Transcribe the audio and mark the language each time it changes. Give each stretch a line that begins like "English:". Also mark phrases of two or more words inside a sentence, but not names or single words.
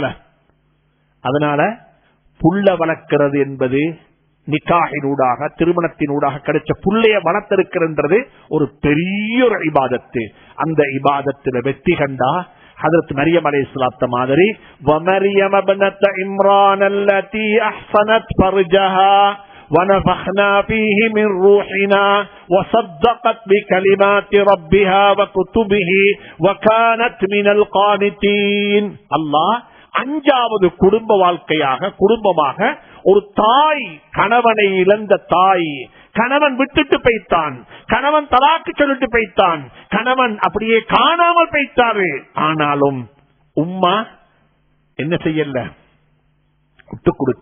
Tamil: அதனால புள்ள வளர்க்கிறது என்பது நிக்காஹினூடாக, திருமணத்தினூடாக கிடைச்ச புள்ளைய வளர்த்திருக்கிறது ஒரு பெரிய ஒரு இபாதத்து. அந்த இபாதத்தில் வெற்றி கண்டா ஹதரத் மரியம் அலைஹிஸ்ஸலாத்து மாதிரி
Arabic: ومريم ابنت عمران التي أحصنت فرجها ونفخنا فيه من روحنا وصدقت بكلمات ربها وكتبه وكانت من القانتين.
Tamil: அல்லாஹ் 5வது குடும்ப வாழ்க்கையாக, குடும்பமாக ஒரு தாய், கணவனை இழந்த தாய், கணவன் விட்டுட்டு போய்த்தான், கணவன் தலாக்கு சொல்லிட்டு போய்த்தான், கணவன் அப்படியே காணாமல் போய்த்தாரு. ஆனாலும் உம்மா என்ன செய்யல, விட்டு கொடுக்க இல்ல.